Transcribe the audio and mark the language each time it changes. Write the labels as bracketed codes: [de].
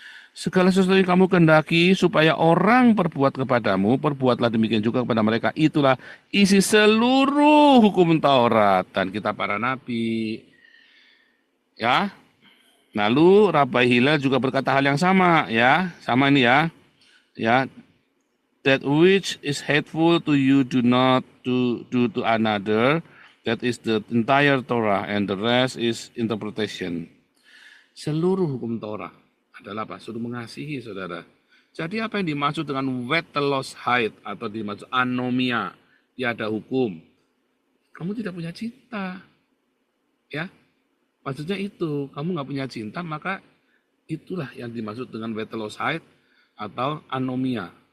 [id] Segala sesuatu yang kamu kehendaki supaya orang perbuat kepadamu, perbuatlah demikian juga kepada mereka. Itulah isi seluruh hukum Taurat dan kitab para nabi. Ya. Lalu Rabai Hillel juga berkata hal yang sama, ya. Sama ini ya. Ya. [en] That which is hateful to you do not do to another. That is the entire Torah and the rest is interpretation. [id] Seluruh hukum Torah adalah apa? Suruh mengasihi, saudara. Jadi apa yang dimaksud dengan vetelosheit atau dimaksud anomia? Tiada hukum. Kamu tidak punya cinta. Ya. Maksudnya itu, kamu nggak punya cinta, maka itulah yang dimaksud dengan vetelosheit atau anomia.